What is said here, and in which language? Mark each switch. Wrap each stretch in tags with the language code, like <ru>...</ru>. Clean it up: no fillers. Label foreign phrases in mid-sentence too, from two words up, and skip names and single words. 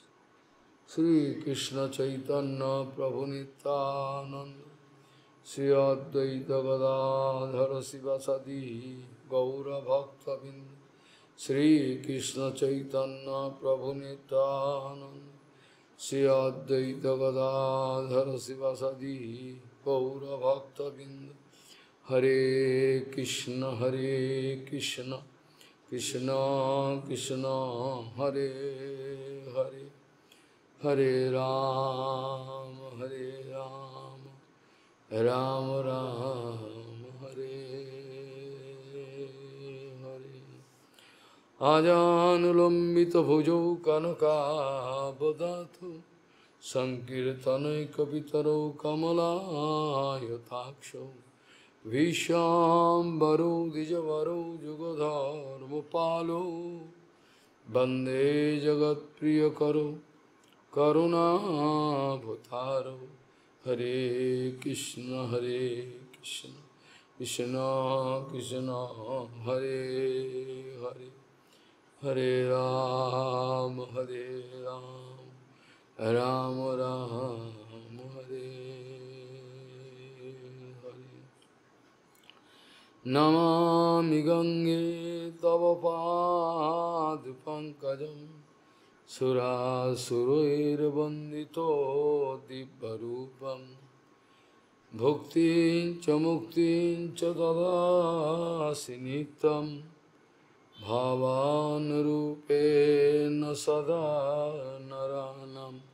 <sa>श्रीकृष्ण चैतन्य प्रभु नित्यानंद श्री अद्वैत गदाधर शिवसदि गौरभक्तबिंद श्रीकृष्ण चैतन्य प्रभु नित्यानंद श्री अद्वैत गदाधर शिवसदि गौरभक्तबिंद। हरे कृष्ण कृष्ण कृष्ण हरे हरे हरे राम राम राम हरे हरे। आजानुलंबित भुजौ कनकाबदातु संकीर्तनैकपितरौ कमलायताक्षौ विश्वाम्बरो द्विजवरो जुगधर्मपालो वन्दे जगत्प्रियकरो करुणाभतारो। हरे कृष्ण कृष्ण कृष्ण हरे हरे हरे राम राम राम हरे हरे। नमामि गंगे तव पादपङ्कजं सुरासुरैर्वन्दितो दिव्यरूपं भुक्तिं च मुक्तिं च ददासि नित्यं भावानुरूपेण सदा नराणां।</sa>